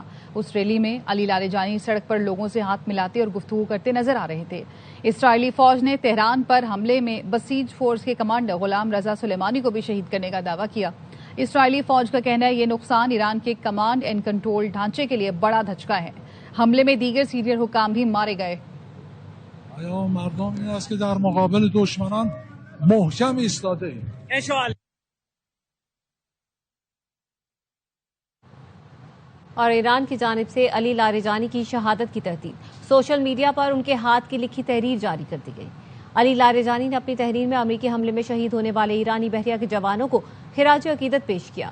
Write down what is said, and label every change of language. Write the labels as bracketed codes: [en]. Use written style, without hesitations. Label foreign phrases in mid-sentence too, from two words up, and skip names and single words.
[ur] اس ریلی میں علی لاریجانی سڑک پر لوگوں سے ہاتھ ملاتے اور گفتگو کرتے نظر آ رہے تھے۔ اسرائیلی فوج نے تہران پر حملے میں بسیج فورس کے کمانڈر غلام رضا سلیمانی کو بھی شہید کرنے کا دعویٰ کیا۔ اسرائیلی فوج کا کہنا ہے یہ نقصان ایران کے [en] command and control [ur] ڈھانچے کے لیے بڑا دھچکا ہے۔ حملے میں دیگر سینئر حکام بھی مارے گئے۔ [fa] پیام مردم این است که در مقابل دشمنان محکم ایستاده ایم۔ [ur] اور ایران کی جانب سے علی لاریجانی کی شہادت کی تردید، [en] social media [ur] پر ان کے ہاتھ کی لکھی تحریر جاری کر دی گئی۔ علی لاریجانی نے اپنی تحریر میں امریکی حملے میں شہید ہونے والے ایرانی بحریہ کے جوانوں کو خراج عقیدت پیش کیا۔